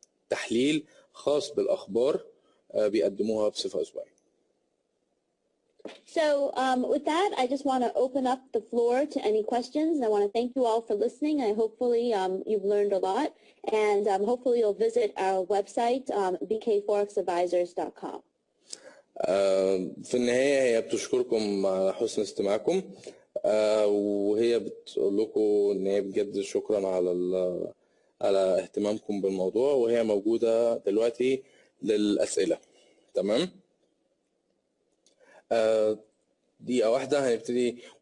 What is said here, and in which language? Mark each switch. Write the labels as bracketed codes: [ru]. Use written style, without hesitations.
[ar] تحليل خاص بالأخبار بيقدموها بصفة أسبوعية. [en] So with that, I just want to open up the floor to any questions. I want to thank you all for listening. I hopefully you've learned a lot, and hopefully you'll visit our website, bkforexadvisors.com. [ar] في النهاية هي بتشكركم على حسن استماعكم، وهي بتقول لكم إن هي بجد شكرا على اهتمامكم بالموضوع، وهي موجودة دلوقتي للأسئلة. تمام؟ دقيقة واحدة هنبتدي.